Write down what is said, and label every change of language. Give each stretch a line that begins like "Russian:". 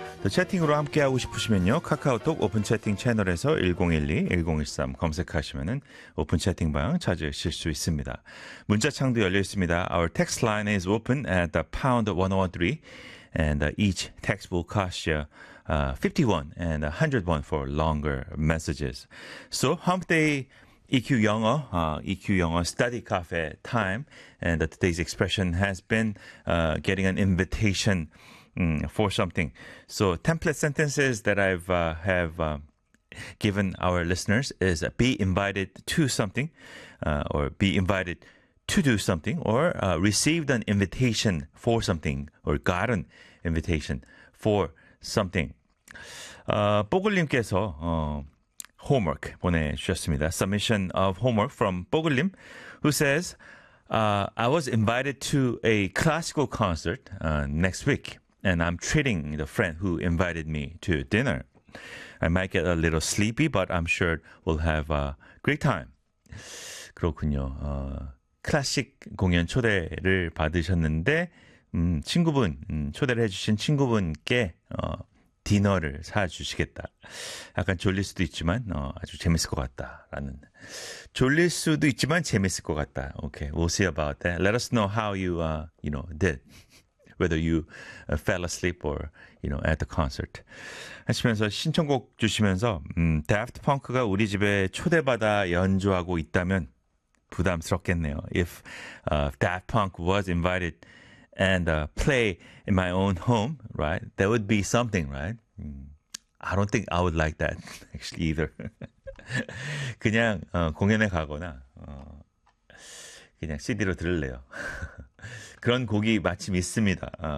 Korean: 채팅으로 함께하고 싶으시면요. 카카오톡 오픈 채팅 채널에서 1012-1013 검색하시면 오픈 채팅방 찾으실 수 있습니다. 문자창도 열려 있습니다.
English: Our text line is open at the #1013 and each text will cost you 51 and 100 won for longer messages. So, hump day EQ 영어, EQ 영어 study cafe time. And today's expression has been getting an invitation for something. So template sentences that I've given our listeners is be invited to something or be invited to do something or received an invitation for something or got an invitation for something.
Korean: 뽀글님께서 homework 보내주셨습니다.
English: Submission of homework from 뽀글님 who says I was invited to a classical concert next week. And I'm treating the friend who invited me to dinner. I might get a little sleepy, but I'm sure we'll have a great time.
Korean: 그렇군요. 클래식 공연 초대를 받으셨는데 친구분 초대를 해주신 친구분께 디너를 사주시겠다. 약간 졸릴 수도 있지만 아주 재밌을 것 같다라는. 졸릴 수도 있지만 재밌을 것 같다.
English: Okay, we'll see about that. Let us know how you did. Whether you fell asleep or, you know, at the concert.
Korean: 하시면서 신청곡 주시면서 Daft Punk가 우리 집에 초대받아 연주하고 있다면 부담스럽겠네요.
English: If Daft Punk was invited and play in my own home, right? That would be something, right? I don't think I would like that, actually, either.
Korean: 그냥 공연에 가거나 그냥 CD로 들을래요. 그런 곡이 마침 있습니다.